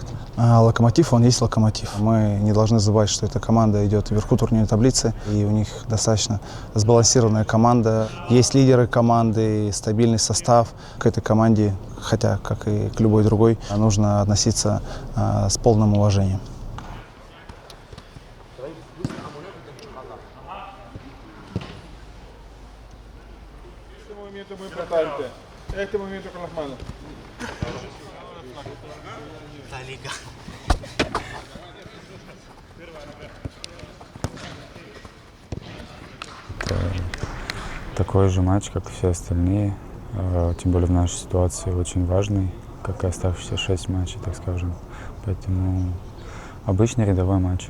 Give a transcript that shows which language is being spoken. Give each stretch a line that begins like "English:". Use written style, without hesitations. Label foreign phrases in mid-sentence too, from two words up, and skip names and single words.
Russian: «Локомотив», он есть «Локомотив». Мы не должны забывать, что эта команда идет вверху турнирной таблицы, и у них достаточно сбалансированная команда. Есть лидеры команды, стабильный состав. К этой команде, хотя, как и к любой другой, нужно относиться с полным уважением.
Spanish: Este movimiento con las manos. La liga.
Russian: Такой же матч, как и все остальные, тем более в нашей ситуации очень важный, как и оставшиеся 6 матчей, так скажем. Поэтому обычный рядовой матч.